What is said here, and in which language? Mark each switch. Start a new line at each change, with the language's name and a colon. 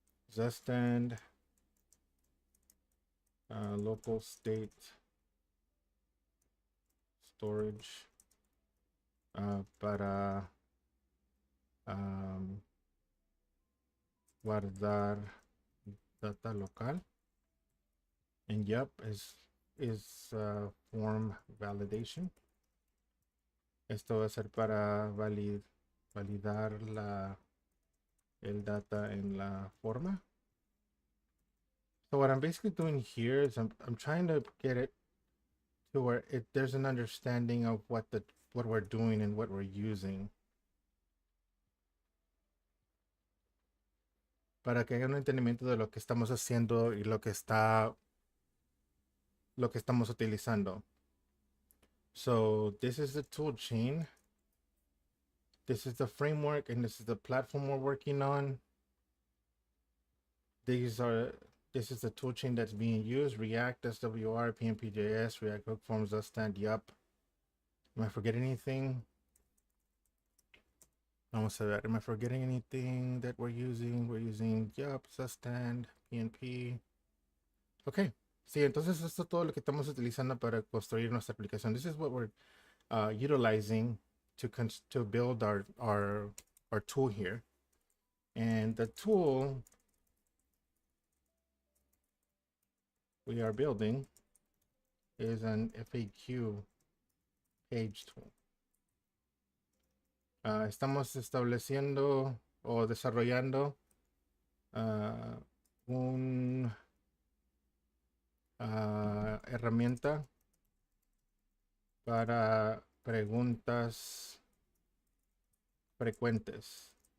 Spanish: Zestand,
English: local state storage,
Spanish: para um, guardar data local.
English: And yep, is form validation.
Spanish: Esto va a ser para validar el data en la forma.
English: So what I'm basically doing here is I'm trying to get it to where there's an understanding of what we're doing and what we're using.
Spanish: Para que haya un entendimiento de lo que estamos haciendo y lo que estamos utilizando.
English: So this is the tool chain. This is the framework and this is the platform we're working on. This is the tool chain that's being used: React, SWR, PNP.js, React Hook Forms, Stand. Yup. Am I forgetting anything?
Spanish: Vamos a ver.
English: Am I forgetting anything that we're using? We're using Yup, Stand, PNP. Okay.
Spanish: Sí, entonces esto es todo lo que estamos utilizando para construir nuestra aplicación.
English: This is what we're utilizing to build our tool here. And the tool we are building is an FAQ page tool.
Spanish: Estamos estableciendo o desarrollando un herramienta para preguntas frecuentes.